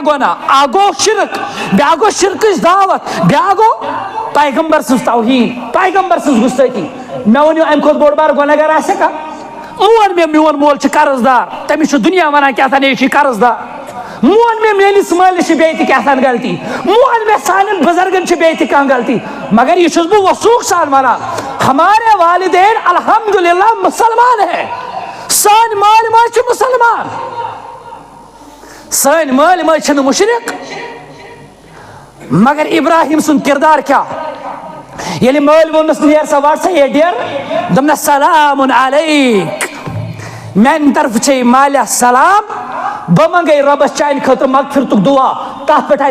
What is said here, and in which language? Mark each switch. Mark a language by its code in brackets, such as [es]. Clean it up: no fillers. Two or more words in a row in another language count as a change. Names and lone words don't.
[ks] گۄناہ اکھ گوٚو شرک بیٛاکھ گوٚو شرکٕچ دعوت بیٛاکھ گوٚو پیغمبر سٕنٛز توہیٖن پیغمبر سٕنٛز گُستٲخی مےٚ ؤنِو امہِ کھۄتہٕ بوٚڑ بار گۄناہ گر آسیا کانٛہہ مون مےٚ میون مول چھُ قرض دار تٔمِس چھُ دُنیا ونان کیٛاہ تھام یہِ چھُے قرض دار مون مےٚ میٲنِس مٲلِس چھِ بیٚیہِ تہِ کیٛاہ تھام غلطی مون مےٚ سانٮ۪ن بُزرگن چھِ بیٚیہِ تہِ کانٛہہ غلطی مگر یہِ چھُس بہٕ وثوق سان ونان [ur] ہمارے والدین الحمدللہ مسلمان ہے [ks] سٲنۍ مٲلۍ ماجہِ چھِ مُسلمان سٲنۍ مٲلۍ ماجہِ چھِنہٕ مُشرک مگر ابراہیم سُنٛد کردار کیٛاہ ییٚلہِ مٲلۍ ووٚننس نیر سا وٹ سا یہ ڈیر دوٚپنس سلام علیک میانہِ طرفہٕ چھے مالیہ سلام بہٕ منگے رۄبس چانہِ خٲطرٕ مغفرتُک دعا تتھ پٮ۪ٹھ